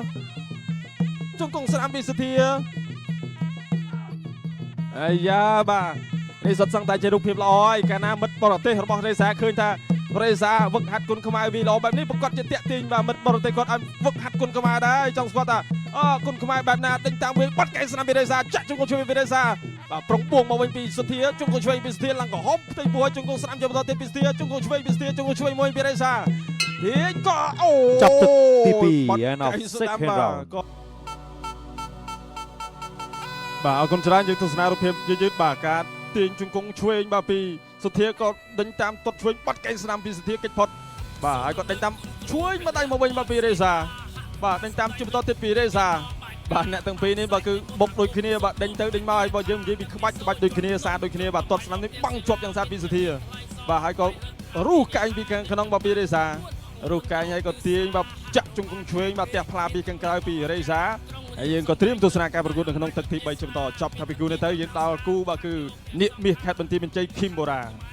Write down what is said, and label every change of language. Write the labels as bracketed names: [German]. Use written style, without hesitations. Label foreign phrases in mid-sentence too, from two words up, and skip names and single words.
[Khmer] អាយ៉ាបាទនេះសុទ្ធសឹងតែជារូបភាពល្អហើយកាលណាមិត្តបរទេសរបស់រេសាឃើញថារេសាវឹកហាត់គុណខ្មែរវីល្អបែបនេះប្រកាសជាតាក់ទាញបាទមិត្តបរទេសគាត់ឲ្យវឹកហាត់គុណខ្មែរដែរចង់ស្គាល់ថាគុណខ្មែរបែបណាដេញតាមវាបាត់កែស្ដាំពីរេសាចាក់ជង្គង់ឆ្វេងពីរេសាបាទប្រុងពួងមកវិញពីសុធាជង្គង់ឆ្វេងពីសុធាឡើងក្រហមផ្ទៃពោះជង្គង់ស្ដាំជាបន្តទៀតពីសុធាជង្គង់ឆ្វេងពីសុធាជង្គង់ឆ្វេងមួយពីរេសាទាញក៏អូ ចាប់ទឹកទី2 [English] and of second round [Khmer] បាទអរគុណច្រើនយើងទស្សនារូបភាពយឺតបាទការទាញជង្គង់ឆ្វេងបាទពីសុធាក៏ដេញតាមទាត់ឆ្វេងបាត់កែស្ដាំពីសុធាកិច្ចផុតបាទហើយក៏ដេញតាម ឆ្វេងមកដៃមកវិញមកពីរេសាបាទដេញតាមជាបន្តទៀតពីរេសាបាទអ្នកទាំងពីរនេះបាទគឺបុកដូចគ្នាបាទដេញទៅដេញមកហើយបើយើងនិយាយពីក្បាច់ដូចគ្នាសាដូចគ្នាបាទទាត់ស្ដាំនេះបាំងជាប់យ៉ាងសាពីសុធាបាទហើយក៏រុះកែងពីខាងក្នុងបាទពីរេសារុះកែងហើយក៏ទាញបាទចាក់ជង្គង់ឆ្វេងបាទផ្ទះផ្លាពីខាងក្រៅពីរេសាហើយយើងក៏ត្រៀមទស្សនាការប្រកួតនៅក្នុងទឹកទី3ជាបន្តចប់ថាពីគូនេះទៅយើងដល់គូបាទគឺនាគមាសខេត្តបន្ទាយមានជ័យឃីមបូរ៉ា